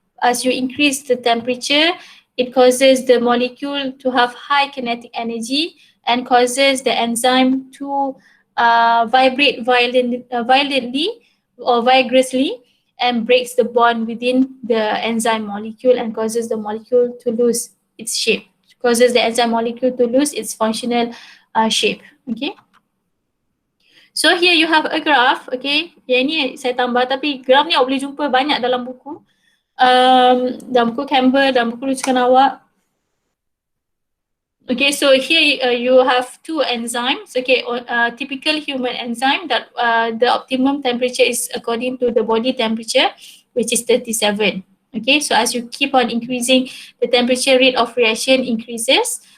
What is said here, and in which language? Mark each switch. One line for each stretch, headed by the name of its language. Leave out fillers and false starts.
English: As you increase the temperature, it causes the molecule to have high kinetic energy and causes the enzyme to vibrate violently or vigorously, and breaks the bond within the enzyme molecule and causes the molecule to lose its shape. Causes the enzyme molecule to lose its functional shape. Okay. So here you have a graph, okay.
Malay: Yang ni saya tambah, tapi graph ni awak boleh jumpa banyak dalam buku. Dalam buku Campbell, dalam buku rujukan awak.
English: Okay, so here you have two enzymes. Okay, typical human enzyme that the optimum temperature is according to the body temperature, which is 37. Okay, so as you keep on increasing, the temperature rate of reaction increases.